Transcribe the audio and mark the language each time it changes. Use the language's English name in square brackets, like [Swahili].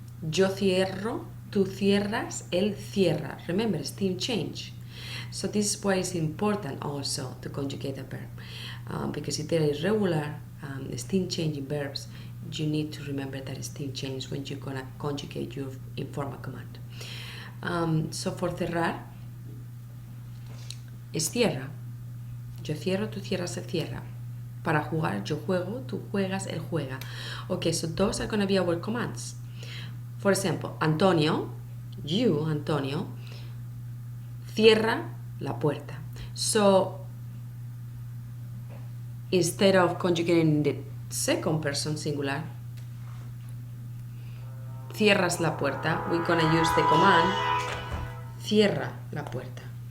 [Spanish] Yo cierro, tú cierras, él cierra. [English] Remember, steam change. So this is why it's important also to conjugate a verb. Because if there are irregular steam changing verbs, you need to remember that steam change when you're gonna conjugate your informal command. So for [Spanish] cerrar, es cierra. Yo cierro, tú cierras, él cierra. Para jugar, yo juego, tú juegas, él juega. [English] Okay, so those are gonna be our commands. For example, Antonio, you, Antonio, [Spanish] cierra la puerta. [English] So instead of conjugating the second person singular, [Spanish] cierras la puerta, [English] we're gonna use the command [Spanish] cierra la puerta.